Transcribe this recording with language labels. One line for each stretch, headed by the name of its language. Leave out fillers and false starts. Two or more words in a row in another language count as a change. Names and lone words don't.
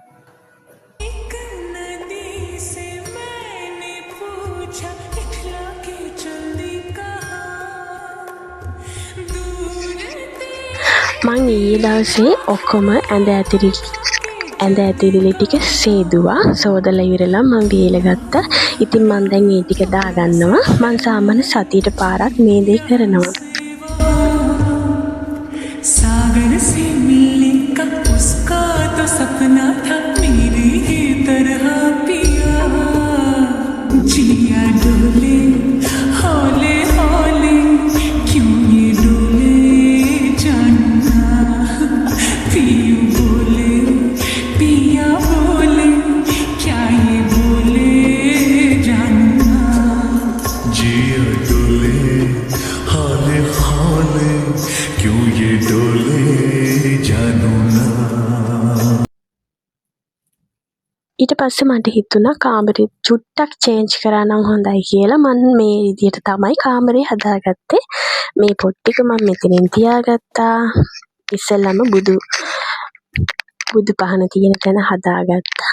Sinhala: මං ඊයේ දවසේ ඔක්කොම ඇඳ ඇතිරිලි ටික සේදුවා. සෝදලා ඉවරලා මම බීලා ඉතින් මම දැන් මේ ටික දාගන්නවා. මම සාමාන්‍ය සතියට පාරක් මේ දේ කරනවා.
Hindi: सागर से मिलने का उसका तो सपना था मेरी ही तरह पिया जिया डोले हौले हौले क्यों ये डोले जानना पियू बोले पिया बोले क्या ये बोले जानना जिया डोले हौले हौले क्यों ये डोले जानू ना.
Sinhala: ඊට පස්සේ මට හිතුණා කාමරේ චුට්ටක් චේන්ජ් කරා නම් හොඳයි කියලා. මම මේ විදිහට තමයි කාමරේ හදාගත්තේ. මේ පොත් ටික මම මෙතනින් තියාගත්තා. ඉස්සෙල්ලාම බුදු පහන තියෙන තැන හදාගත්තා.